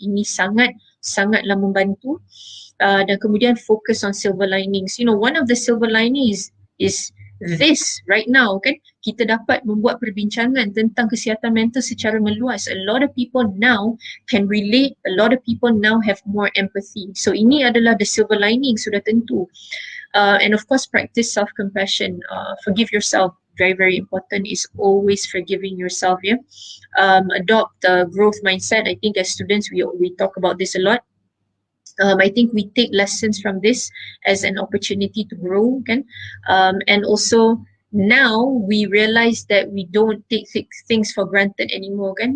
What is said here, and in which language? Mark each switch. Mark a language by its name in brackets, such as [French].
[Malay] Ini sangatlah membantu. Dan kemudian [English] focus on silver linings. One of the silver linings is this right now kan, [Malay] kita dapat membuat perbincangan tentang kesihatan mental secara meluas. [English] A lot of people now can relate, a lot of people now have more empathy. [Malay] So ini adalah [English] the silver lining [Malay] sudah tentu. [English] And of course practice self-compassion, forgive yourself. Very very important is always forgiving yourself. Adopt a growth mindset. I think as students we talk about this a lot. I think we take lessons from this as an opportunity to grow kan, and also now we realize that we don't take things for granted anymore kan.